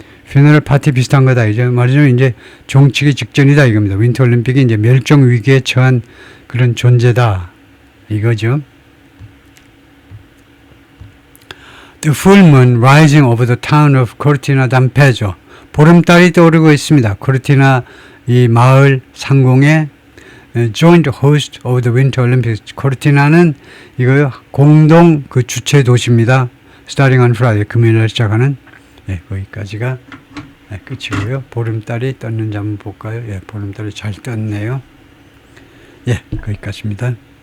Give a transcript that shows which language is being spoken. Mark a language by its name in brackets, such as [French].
[Korean] 퓨너럴 파티 비슷한 거다. 이제 말하자면 이제 종치기 직전이다 이겁니다. 윈터 올림픽이 이제 멸종 위기에 처한 그런 존재다 이거죠. [English] The full moon rising over the town of Cortina d'Ampezzo. [Korean] 보름달이 떠오르고 있습니다. 코르티나 이 마을 상공의 [English] joint host of the Winter Olympics. [Korean] 코르티나는 이거요 공동 그 주최 도시입니다. [English] Starting on Friday, [Korean] 금요일에 시작하는 거기까지가 끝이고요. 보름달이 떴는지 한번 볼까요? 보름달이 잘 떴네요. 거기까지입니다.